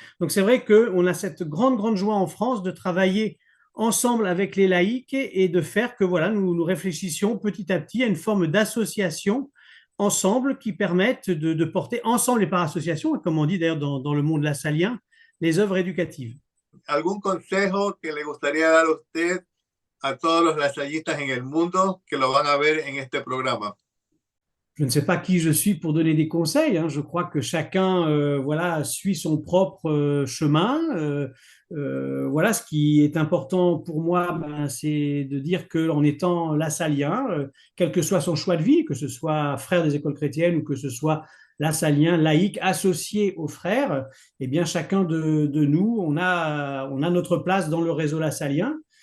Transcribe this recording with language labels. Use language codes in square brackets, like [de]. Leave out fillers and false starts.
[fr] Donc c'est vrai qu'on a cette grande joie en France de travailler ensemble avec les laïcs et de faire que voilà, nous réfléchissions petit à petit à une forme d'association ensemble qui permettent de porter ensemble et par association, comme on dit d'ailleurs dans le monde lassalien, les œuvres éducatives. [es] ¿Algún consejo que le gustaría dar a usted a todos los lasallistas en el mundo que lo van a ver en este programa? [fr] Je ne sais pas qui je suis pour donner des conseils, hein. Je crois que chacun voilà, suit son propre chemin. Voilà, ce qui est important pour moi, ben, c'est de dire qu'en étant lassalien, quel que soit son choix de vie, que ce soit frère des écoles chrétiennes ou que ce soit lassalien, laïque, associé aux frères, eh bien chacun de nous, on a notre place dans le réseau lassalien.